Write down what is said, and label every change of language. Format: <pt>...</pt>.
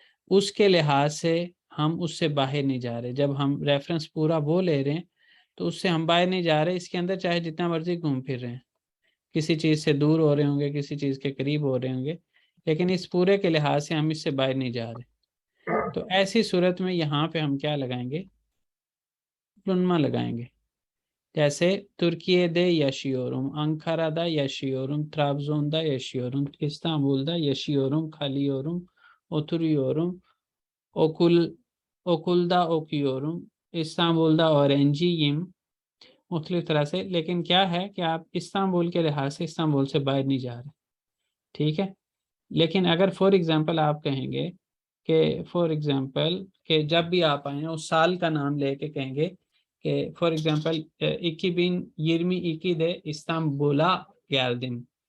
<hi>उसके लिहाज से हम उससे बाहर नहीं जा रहे। जब हम रेफरेंस पूरा वो ले रहे हैं तो उससे हम बाहर नहीं जा रहे। इसके अंदर चाहे जितना मर्जी घूम फिर रहे हैं, किसी चीज़ से दूर हो रहे होंगे, किसी चीज़ के करीब हो रहे होंगे, लेकिन इस पूरे के लिहाज से हम इससे बाहर नहीं जा रहे। तो ऐसी सूरत में यहाँ पे हम क्या लगाएंगे? प्लुन्मा लगाएंगे।</hi> <tr>जैसे तुर्किये दे yaşıyorum, Ankara'da yaşıyorum, Trabzon'da yaşıyorum, İstanbul'da yaşıyorum, kalıyorum, oturuyorum, okulda okuyorum, İstanbul'da öğrenciyim।</tr> <hi>मुख्तलिफ तरह से, लेकिन क्या है कि आप इस्तांबुल के लिहाज से इस्तांबुल से बाहर नहीं जा रहे, ठीक है। लेकिन अगर फॉर एग्जांपल आप कहेंगे कि फॉर एग्जांपल कि जब भी आप आए उस साल का नाम लेके कहेंगे कि for example</hi> <tr>2022'de İstanbul'a geldim।</tr>